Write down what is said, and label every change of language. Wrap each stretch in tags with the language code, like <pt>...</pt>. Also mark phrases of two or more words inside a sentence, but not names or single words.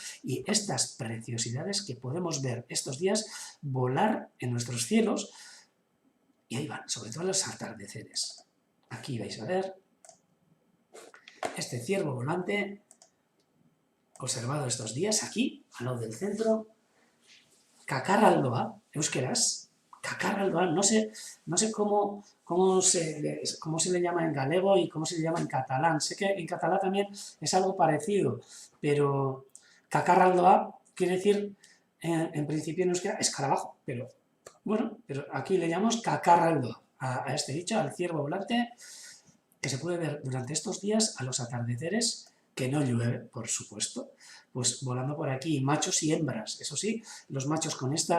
<es>Y estas preciosidades que podemos ver estos días volar en nuestros cielos, y ahí van, sobre todo los atardeceres. Aquí vais a ver este ciervo volante observado estos días, aquí, al lado del centro.</es> <eu>Kakarraldoa, euskeraz, Kakarraldoa,</eu> <es>no sé cómo se le llama en galego y cómo se le llama en catalán. Sé que en catalán también es algo parecido, pero Kakarraldoa quiere decir, en principio en euskera, escarabajo, pero bueno, pero aquí le llamamos Kakarraldoa a este bicho, al ciervo volante, que se puede ver durante estos días a los atardeceres, que no llueve, por supuesto, pues volando por aquí, machos y hembras, eso sí, los machos con</es>